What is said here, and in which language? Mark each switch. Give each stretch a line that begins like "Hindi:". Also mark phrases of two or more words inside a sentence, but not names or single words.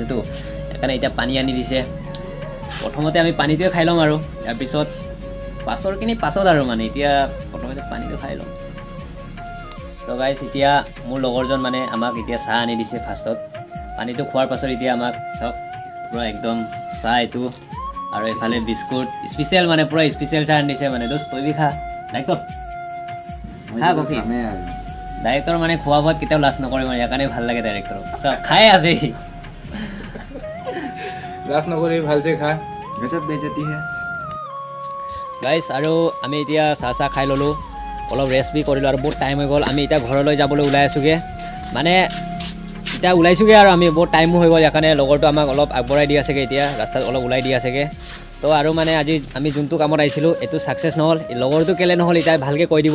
Assamese: তো একানে এতিয়া পানী আনি দিছে প্ৰথমতে আমি পানীটো খাই লম আৰু তাৰ পিছত পাছত আৰু মানে এতিয়া প্ৰথমতে পানীটো খাই লম তো গাইস এতিয়া মোৰ লগৰজন মানে আমাক এতিয়া চাহ আনি দিছে ফাৰ্ষ্টত পানীটো খোৱাৰ পাছত এতিয়া আমাক সব পুৰা একদম চাহ এটো আৰু এফালে বিস্কুট স্পেশাল মানে পুৰা স্পেশাল চাহ আনিছে মানে দোস্ত তই বি খা ডাইৰেক্টৰ খা কফি ডাইৰেক্টৰ মানে খোৱা বোৱাত কেতিয়াও লাজ নকৰে মানে ইয়াৰ কাৰণে ভাল লাগে ডাইৰেক্টৰক চব খাই আছে লাষ্ট নকৰি ভাল
Hindi: से खा गजब बेइज्जती है
Assamese: গাইস আৰু আমি এতিয়া চাহ খাই ললো অলপ ৰেষ্ট বি কৰিলো আৰু বহুত টাইম হৈ গল আমি এতিয়া ঘৰলৈ যাবলৈ ওলাই আছোগে মানে এটা ওলাইছোগে আৰু আমি বহুত টাইমো হৈ গল ইয়াকানে লগৰটো আমাক অলপ আগবঢ়াই দি আছেগে এতিয়া ৰাস্তাত অলপ ওলাই দি আছেগে তো আৰু মানে আজি আমি যোনটো কামত আহিছিলো এটো সাকসেস নহল লগৰটো কেলে নহল এটা ভালকে কৈ দিব